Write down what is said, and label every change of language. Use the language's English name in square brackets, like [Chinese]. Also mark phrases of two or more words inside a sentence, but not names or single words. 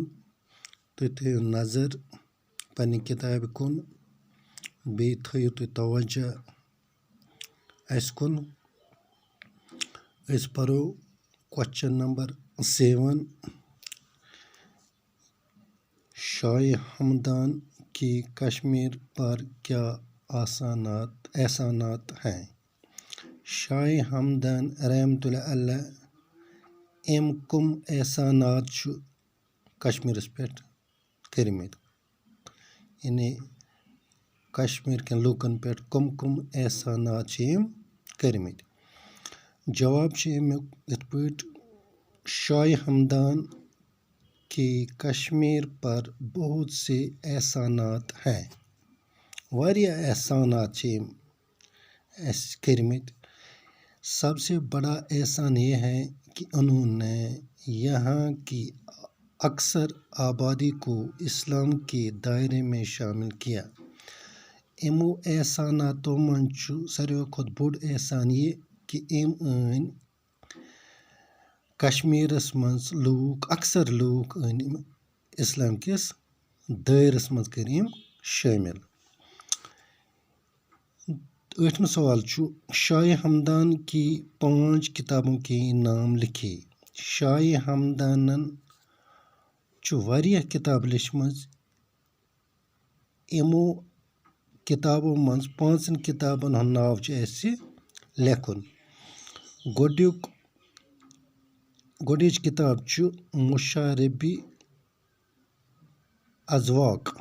[Kashmiri] تُہۍ تھٲیِو نظر پنٛنہِ کِتابہِ کُن بیٚیہِ تھٲیِو تُہۍ توجہ اَسہِ کُن. أسۍ پَرو [English] question number [Kashmiri] 7. [Urdu] شاہِ ہمدان کی کشمیر پر کیا احسانات ہیں؟ [Kashmiri] شاہِ ہمدان [Arabic] رحمتہ اللہ علیہ [Kashmiri] أمۍ کٕم احسانات چھُ کشمیٖرَس پٮ۪ٹھ کٔرۍمٕتۍ؟ یعنی کشمیٖر کٮ۪ن لوٗکَن پٮ۪ٹھ کٕم احسانات چھِ أمۍ کٔرۍمٕتۍ؟ جواب چھُ امیُک یِتھ پٲٹھۍ: [Urdu] شاہِ ہمدان کی کشمیر پر بہت سے احسانات ہیں. [Kashmiri] واریاہ احسانات چھِ أمۍ اَسہِ کٔرۍمٕتۍ. [Urdu] سب سے بڑا احسان یہ ہے کہ انہوں نے یہاں کی اکثر آبادی کو اسلام کے دائرے میں شامل کیا. [Kashmiri] یِمو احساناتو منٛز چھُ ساروِیو کھۄتہٕ بوٚڑ احسان یہِ کہِ أمۍ أنۍ کشمیٖرَس منٛز اکثر لوٗکھ أنۍ یِم اسلام کِس دٲیرَس منٛز کٔرۍ یِم شٲمِل. 8مہِ سوال چھُ [Urdu] شاہِ ہمدان کی 5 کِتابوں کے نام لکھے. [Kashmiri] شاہِ ہمدانن چھُ واریاہ کِتاب لیچھمٕژ. یِمو کِتابو منٛز 5 کِتابن ہُنٛد ناو چھُ اَسہِ لیکھُن. گۄڈٕنِچ کِتاب چھُ مشاربِ اذواق.